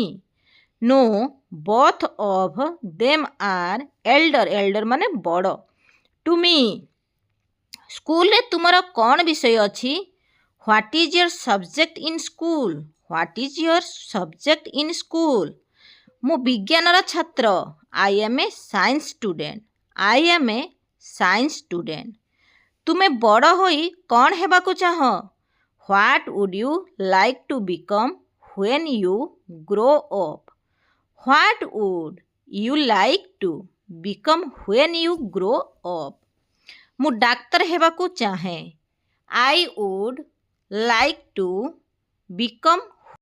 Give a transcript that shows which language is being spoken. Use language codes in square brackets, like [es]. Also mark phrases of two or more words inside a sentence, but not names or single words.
[en] No, both of them are elder. Elder [or] ମାନେ ବଡ଼। [en] To me. [or] ସ୍କୁଲ ରେ ତୁମର କୋଉ ବିଷୟ ଅଛି? [en] What is your subject in school? What is your subject in school? [or] ମୁଁ ବିଜ୍ଞାନର ଛାତ୍ର। [en] I am a science student। I am a science student। [or] ତୁମେ ବଡ଼ ହୋଇ କୋଉ ହେବାକୁ ଚାହଁ? [en] What would you like to become when you grow up? What would you like to become when you grow up? [or] ମୁଁ ଡାକ୍ତର ହେବାକୁ ଚାହେଁ। [en] I would like to become